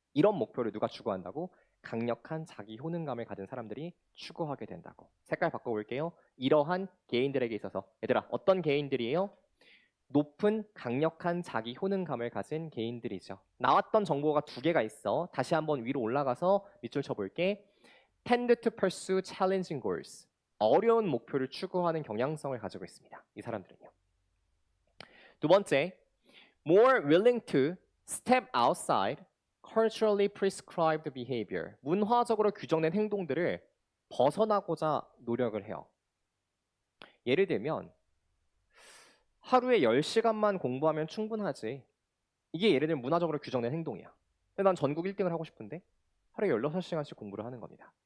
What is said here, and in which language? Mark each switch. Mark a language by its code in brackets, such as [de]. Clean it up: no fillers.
[ko] 이런 목표를 누가 추구한다고? 강력한 자기 효능감을 가진 사람들이 추구하게 된다고. 색깔 바꿔볼게요. 이러한 개인들에게 있어서 얘들아 어떤 개인들이에요? 높은 강력한 자기 효능감을 가진 개인들이죠. 나왔던 정보가 두 개가 있어. 다시 한번 위로 올라가서 밑줄 쳐볼게. [en] Tend to pursue challenging goals. [ko] 어려운 목표를 추구하는 경향성을 가지고 있습니다. 이 사람들은요. 두 번째, [en] more willing to step outside culturally prescribed behavior. [ko] 문화적으로 규정된 행동들을 벗어나고자 노력을 해요. 예를 들면 하루에 10시간만 공부하면 충분하지. 이게 예를 들면 문화적으로 규정된 행동이야. 근데 난 전국 1등을 하고 싶은데 하루에 16시간씩 공부를 하는 겁니다.